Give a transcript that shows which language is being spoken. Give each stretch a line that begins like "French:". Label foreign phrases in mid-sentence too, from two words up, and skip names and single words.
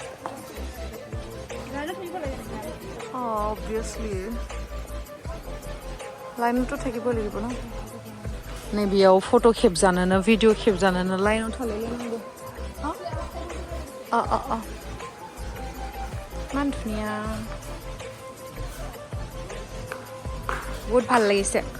Assamese: অবভিয়াছলি লাইনতো থাকিব লাগিব ন
Bodo: नै बेयाव फट' खेबजानोनो भिडिअ खेबजानोनो लाइनाव थालायलायनांगौ
Assamese: ইমান ধুনীয়া বহুত ভাল লাগিছে